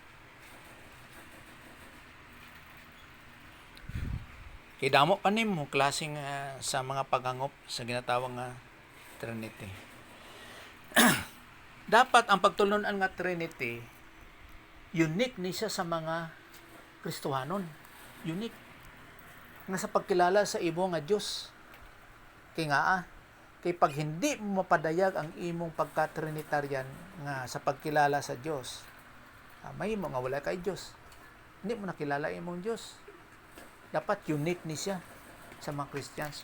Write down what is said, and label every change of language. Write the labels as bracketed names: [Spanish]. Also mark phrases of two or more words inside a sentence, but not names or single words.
[Cebuano] Kay damo pa nimo klaseng sa mga pagangop sa ginatawag nga Trinity. Dapat ang pagtulunan nga Trinity unique ni siya sa mga Kristohanon. Unique nga sa pagkilala sa imo nga Dios. Kay nga kay pag hindi mo mapadayag ang imong pagka-Trinitarian nga sa pagkilala sa Dios, may mo nga wala kay Dios. Hindi mo nakilala imong Dios. Dapat unique ni siya sa mga Christians.